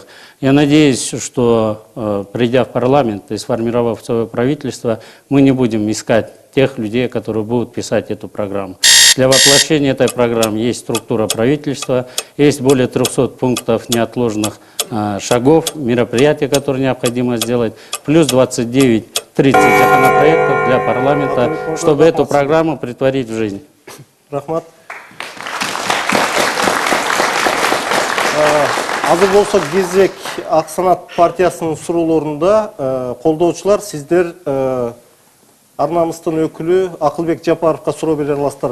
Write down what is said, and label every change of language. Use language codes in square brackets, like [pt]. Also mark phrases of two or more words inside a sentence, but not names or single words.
[ru] Я надеюсь, что, придя в парламент и сформировав свое правительство, мы не будем искать тех людей, которые будут писать эту программу. Для воплощения этой программы есть структура правительства, есть более 300 пунктов неотложных шагов, мероприятий, которые необходимо сделать, плюс 29-30 законопроектов для парламента, чтобы эту программу претворить в жизнь. [ky] Рахмат. Азыр болсо кезек Ак Санат партиясынын суроолорунда колдоочулар сиздер Арнамыстын өкүлү Акылбек Жапаровго суроо бере аласыздар.